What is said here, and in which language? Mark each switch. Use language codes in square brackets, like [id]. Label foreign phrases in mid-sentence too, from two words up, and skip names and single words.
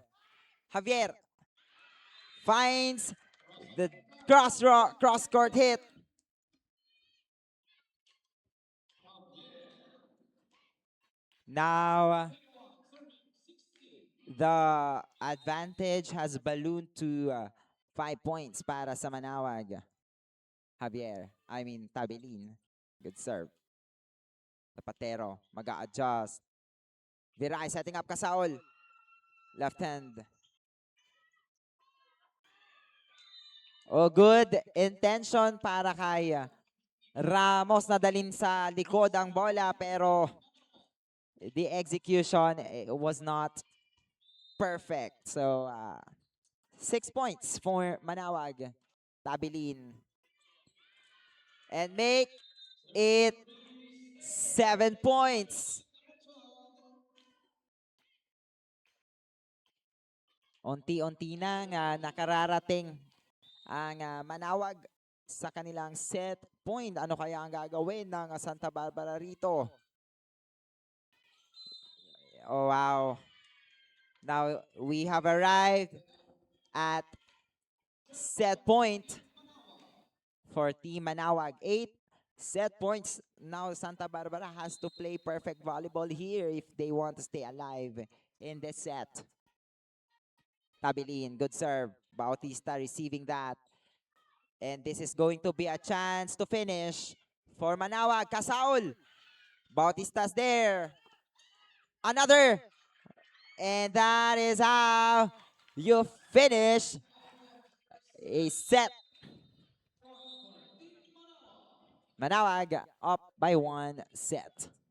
[en] Javier finds the cross court hit. Now, the advantage has ballooned to 5 points [tl] para sa [en] Manawag. Tabelin. Good serve. Zapatero, [tl] mag-a-adjust. [en] Viray setting up Kasaol. Left hand. Oh, good intention [tl] para kay Ramos na dalin sa likod ang bola, [en] pero the execution was not perfect. So, 6 points for Manawag. Tabilin. And make it 7 points. [tl] Unti-unti nang nakararating ang Manawag sa kanilang set point. Ano kaya ang gagawin ng Santa Barbara rito? [en] Oh, wow. Now, we have arrived at set point for Team Manawag. 8 set points. Now, Santa Barbara has to play perfect volleyball here if they want to stay alive in this set. Tabilin, good serve. Bautista receiving that. And this is going to be a chance to finish for Manawag. Kasaul. Bautista's there. Another. And that is how you finish a set. Manawag up by 1 set.